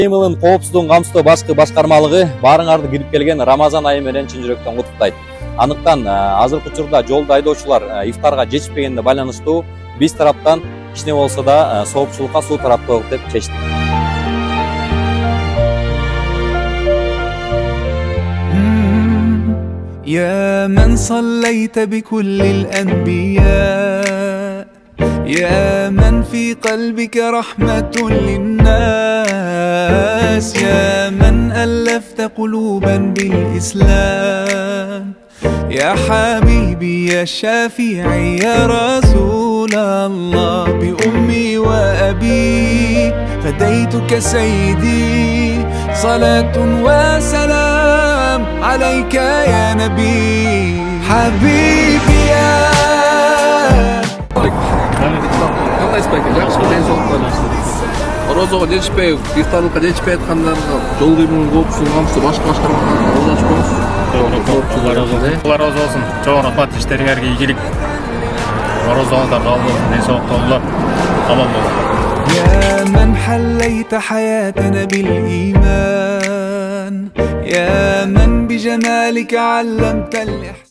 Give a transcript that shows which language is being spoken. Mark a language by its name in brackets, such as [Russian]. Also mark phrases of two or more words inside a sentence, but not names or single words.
[Kyrgyz] Мылын коопсуздугун камсыздоо башкы башкармалыгы баарыңарды кирип келген Рамазан айы менен чын жүрөктөн куттуктайт. Анықтан азыркы учурда жолдо айдоочулар ифтарга жетишпегенине байланыштуу биз тараптан кичине болсо да соопчулукка суу таратпайлык деп чечтик. [Arabic] يا من صليت بكل الأنبياء يا من في قلبك رحمة للناس يا من ألفت قلوبا بالإسلام يا حبيبي يا شافعي يا رسول الله بأمي وأبي فديتك سيدي صلاة وسلام عليك يا نبي حبيبي يا [Kyrgyz] Орозого жетишпей, ифтарлыкка жетишпей аткандарга жол кыймылын коопсуздугун камсыздоо башка башкармаларга колдоп коебуз. Орозо болсун. Чоң рахмат, иштериңерге ийгилик. Орозоңуздар кабыл болсун, ден соолукта болуңар. Аман болуңар. [Arabic] يا من حليت حياتنا بالإيمان يا من بجمالك علمت الإحسان